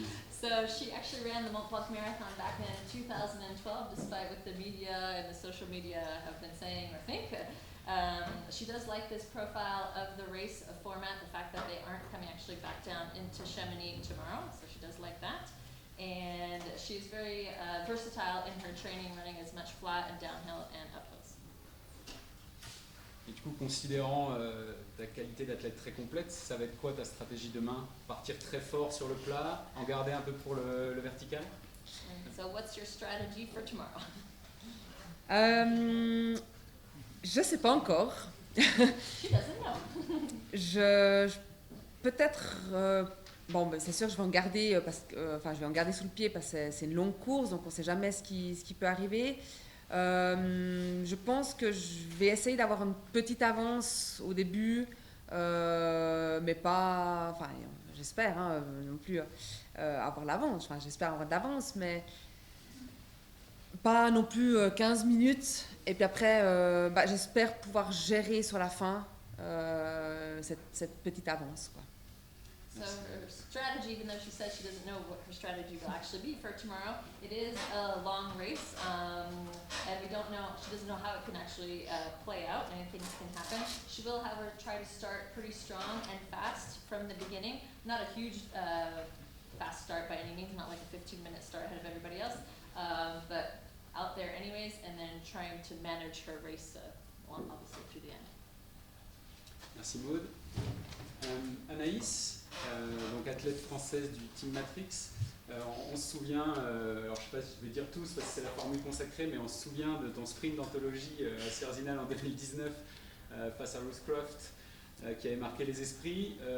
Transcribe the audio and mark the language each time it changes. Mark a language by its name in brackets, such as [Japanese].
[English] So she actually ran the Mont Blanc Marathon back in 2012, despite what the media and the social media have been saying or think. She does like this profile of the race format, the fact that they aren't coming actually back down into Chamonix tomorrow, so she does like that. And she's very versatile in her training, running as much flat and downhill and uphills. [French] Et du coup, considérant ta qualité d'athlète très complète, ça va être quoi ta stratégie demain? Partir très fort sur le plat, en garder un peu pour le vertical? [English] And so what's your strategy for tomorrow? [French] Je sais pas encore. [English] She doesn't know. [French] Peut-être... c'est sûr, je vais en garder je vais en garder sous le pied parce que c'est une longue course, donc on ne sait jamais ce qui peut arriver. Je pense que je vais essayer d'avoir une petite avance au début, mais pas, j'espère non plus avoir l'avance. J'espère avoir de l'avance, mais pas non plus 15 minutes. Et puis après, j'espère pouvoir gérer sur la fin cette petite avance, quoi. [English] So her strategy, even though she says she doesn't know what her strategy will actually be for tomorrow, it is a long race, and we don't know, she doesn't know how it can actually play out, and things can happen. She will, however, try to start pretty strong and fast from the beginning. Not a huge fast start by any means, not like a 15-minute start ahead of everybody else, but out there anyways, and then trying to manage her race, obviously through the end. [French] Merci Maud. Anaïs, donc athlète française du Team Matrix. On se souvient, alors je ne sais pas si je vais dire tous parce que c'est la formule consacrée, mais on se souvient de ton sprint d'anthologie à Sierzinal en 2019 face à Ruth Croft qui avait marqué les esprits.